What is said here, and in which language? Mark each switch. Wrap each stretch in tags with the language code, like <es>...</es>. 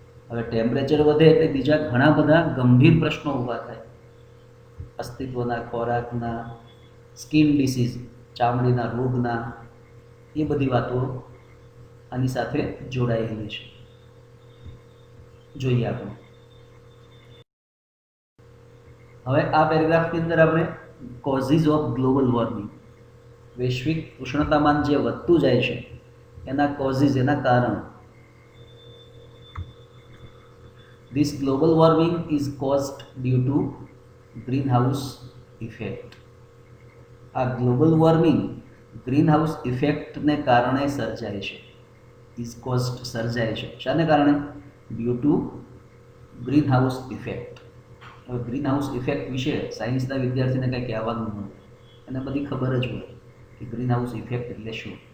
<gu>હવે ટેમ્પરેચર વધે એટલે બીજા ઘણા બધા ગંભીર પ્રશ્નો ઊભા થાય, અસ્તિત્વના, ખોરાકના, સ્કિન ડિસીઝ, ચામડીના રોગના, એ બધી વાતો આની સાથે જોડાયેલી છે. જોઈએ આપણે. હવે આ પેરેગ્રાફની અંદર આપણે</gu> <en>causes of global warming,</en> <gu>વૈશ્વિક ઉષ્ણતામાન જે વધતું જાય છે એના કોઝિસ, એના કારણ.</gu> <en>This global warming is caused due to greenhouse effect.</en> <gu>આ ગ્લોબલ વોર્મિંગ ગ્રીનહાઉસ ઇફેક્ટને કારણે સર્જાય છે.</gu> <en>is caused</en> <gu>સર્જાય છે. શાને કારણે?</gu> <en>Due to greenhouse effect.</en> <gu>હવે ગ્રીનહાઉસ ઇફેક્ટ વિશે સાયન્સના વિદ્યાર્થીને કંઈ કહેવાનું ન હોય, એને બધી ખબર જ હોય કે ગ્રીનહાઉસ ઇફેક્ટ એટલે શું.</gu>